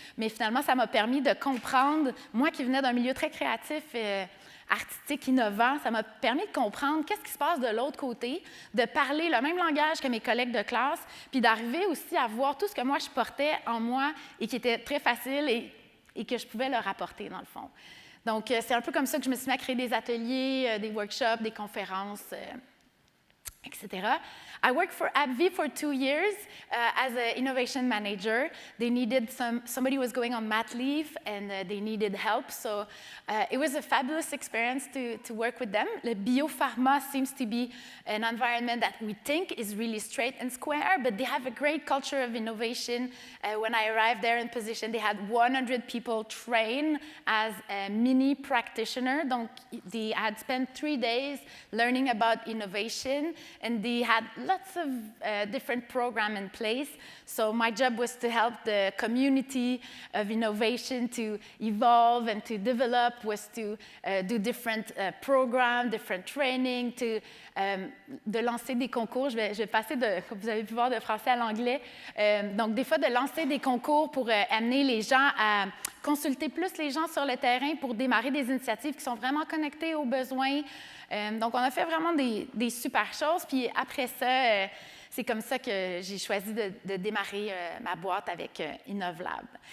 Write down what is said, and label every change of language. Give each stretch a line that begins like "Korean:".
French: Mais finalement, ça m'a permis de comprendre, moi qui venais d'un milieu très créatif, artistique, innovant, ça m'a permis de comprendre qu'est-ce qui se passe de l'autre côté, de parler le même langage que mes collègues de classe, puis d'arriver aussi à voir tout ce que moi, je portais en moi et qui était très facile et que je pouvais leur apporter, dans le fond. Donc, c'est un peu comme ça que je me suis mis à créer des ateliers, des workshops, des conférences, etc.
English: I worked for AbbVie for 2 years as an innovation manager. They needed somebody was going on mat leave and they needed help. So it was a fabulous experience to work with them. The biopharma seems to be an environment that we think is really straight and square, but they have a great culture of innovation. When I arrived there in position, they had 100 people trained as a mini practitioner.
French: Donc,
English: they had spent 3 days learning about innovation, and they had lots of different programs in place. So my job was to help the community of innovation to evolve and to develop, was to do different programs, different training,
French: de lancer des concours. Je vais passer, comme vous avez pu voir, de français à l'anglais. Donc, des fois, de lancer des concours pour amener les gens à consulter plus les gens sur le terrain pour démarrer des initiatives qui sont vraiment connectées aux besoins. Donc, on a fait vraiment des super choses. Puis après ça, c'est comme ça que j'ai choisi de démarrer ma boîte avec InnovLab.